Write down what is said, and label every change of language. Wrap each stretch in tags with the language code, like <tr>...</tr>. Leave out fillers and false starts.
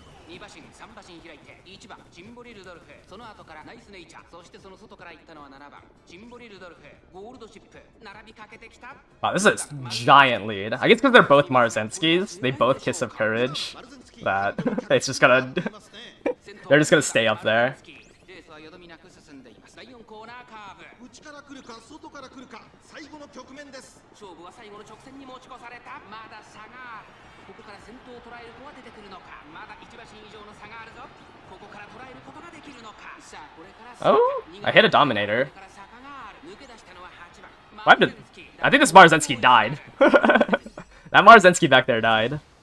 <ja>2馬身3馬身開いて1番ジンボリ・ルドルフその後からナイス・ネイチャーそしてその外から行ったのは7番ジンボリ・ルドルフゴールドシップ並びかけてきた</ja> <en>Wow, this is a giant lead. I guess because they're both Marzenskis, they both Kiss of Courage, that it's just gonna... they're just gonna stay up there.</en> <ja>レースはよどみなく進んでいます第4コーナーカーブ内から来るか外から来るか最後の局面です勝負は最後の直線に持ち越されたまだ差があるここから先頭を捉える子は出てくるのかまだ1馬身以上の差があるぞここから捉えることができるのかさあこれから</ja> <en>Oh, I hit a Dominator.</en> <ja>抜け出したのは8番</ja> <en>Why did... I think this Marzensky died. That Marzensky back there died.</en>